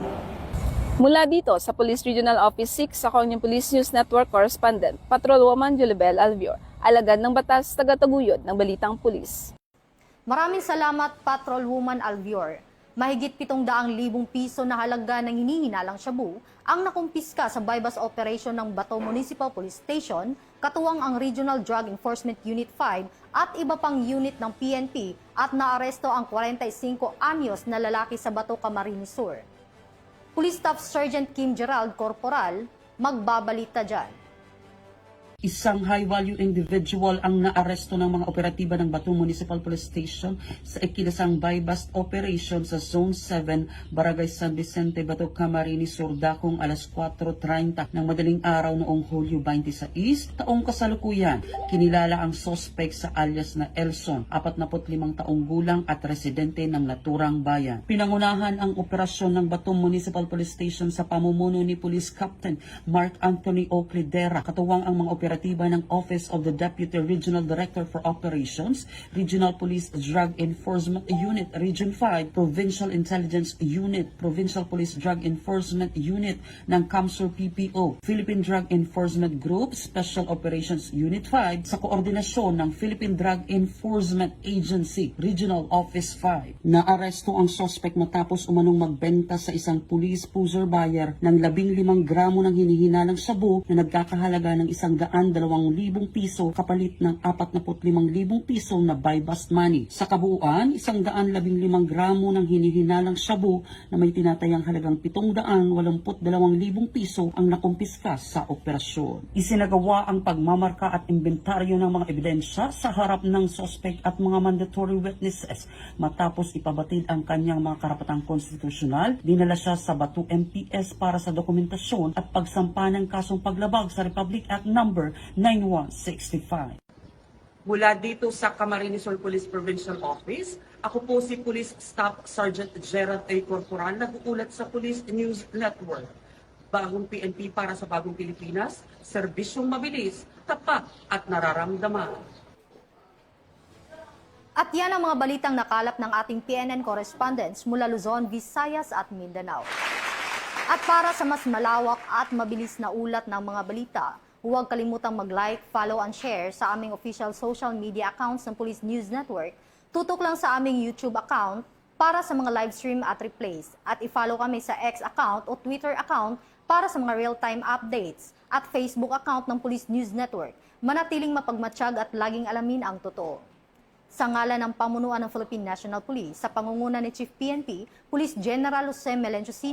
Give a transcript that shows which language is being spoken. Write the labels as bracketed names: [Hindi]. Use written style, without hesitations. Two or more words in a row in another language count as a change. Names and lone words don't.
[Filipino] Mula dito sa Police Regional Office 6, ako ang Police News Network Correspondent, Patrolwoman Julibel Alvior, alagad ng batas, tagataguyod ng balitang pulis. Maraming salamat Patrolwoman Alvior. Mahigit 700,000 piso na halaga ng hinihinalang shabu ang nakumpiska sa bypass operation ng Bato Municipal Police Station, katuwang ang Regional Drug Enforcement Unit 5 at iba pang unit ng PNP at naaresto ang 45 anyos na lalaki sa Bato, Camarines Sur. Police Staff Sergeant Kim Gerald Corporal, magbabalita dyan. Isang [English] high-value individual [Filipino] ang naaresto ng mga operatiba ng Bato Municipal Police Station sa ikinasang [English] buy-bust operation [Filipino] sa Zone 7, Barangay San Vicente, Bato, Camarines Sur, dakong alas 4:30 ng madaling araw noong Hulyo 26, taong kasalukuyan. Kinilala ang suspect sa alias na Elson, 45 taong gulang at residente ng naturang bayan. Pinangunahan ang operasyon ng Bato Municipal Police Station sa pamumuno ni Police Captain Mark Anthony Oclidera, katuwang ang mga operatiba ng Office of the Deputy Regional Director for Operations, Regional Police Drug Enforcement Unit, Region 5, Provincial Intelligence Unit, Provincial Police Drug Enforcement Unit ng CAMSUR PPO, Philippine Drug Enforcement Group, Special Operations Unit 5, sa koordinasyon ng Philippine Drug Enforcement Agency, Regional Office 5. Naaresto ang suspect matapos umanong magbenta sa isang [English] police pusher buyer [Filipino] ng 15 gramo ng hinihinalang shabu na nagkakahalaga ng 100 102,000 piso kapalit ng 45,000 piso na [English] buy bust money. [Filipino] Sa kabuuan, 115 gramo ng hinihinalang shabu na may tinatayang halagang 782,000 piso ang nakumpiska sa operasyon. Isinagawa ang pagmamarka at inventaryo ng mga ebidensya sa harap ng suspect at mga [English] mandatory witnesses. [Filipino] Matapos ipabatid ang kanyang mga karapatang konstitusyonal, dinala siya sa Batu MPS para sa dokumentasyon at pagsampa ng kasong paglabag sa Republic Act Number 9165. Mula dito sa Camarines Sur Police Provincial Office, ako po si Police Staff Sergeant Gerald A. Corporal, nag-uulat sa Police News Network. Bagong PNP para sa bagong Pilipinas, serbisyong mabilis, tapat at nararamdaman. At yan ang mga balitang nakalap ng ating PNN correspondents mula Luzon, Visayas at Mindanao. At para sa mas malawak at mabilis na ulat ng mga balita, huwag kalimutang mag-like, [English] follow and share [Filipino] sa aming [English] official social media accounts [Filipino] ng Police News Network. Tutok lang sa aming YouTube account para sa mga [English] live stream [Filipino] at replays. At i-follow kami sa X account o Twitter account para sa mga [English] real-time updates [Filipino] at Facebook account ng Police News Network. Manatiling mapagmatsyag at laging alamin ang totoo. Sa ngalan ng pamunuan ng Philippine National Police, sa pangunguna ni Chief PNP, Police General Jose Melencio C.